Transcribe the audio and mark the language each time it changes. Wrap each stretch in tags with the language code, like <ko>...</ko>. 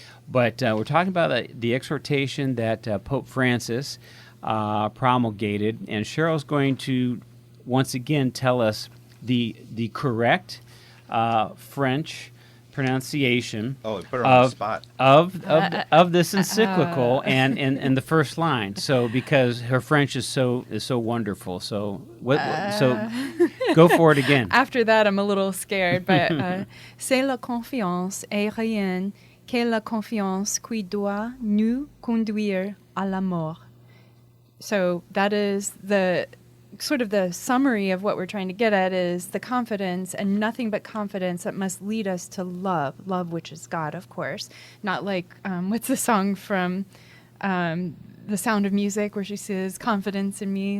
<en>But we're talking about the exhortation that Pope Francis promulgated, and Cheryl's going to once again tell us the correct French pronunciation Put her on the spot. of this encyclical and the first line. So because her French is so wonderful. So so go for it again. After that, I'm a little scared, but</en> <fr>C'est la confiance et rien que la confiance qui doit nous conduire à la mort.</fr> <en>So that is the sort of the summary of what we're trying to get at, is the confidence and nothing but confidence that must lead us to love, which is God, of course. Not like, what's the song from The Sound of Music where she says, confidence in me?</en>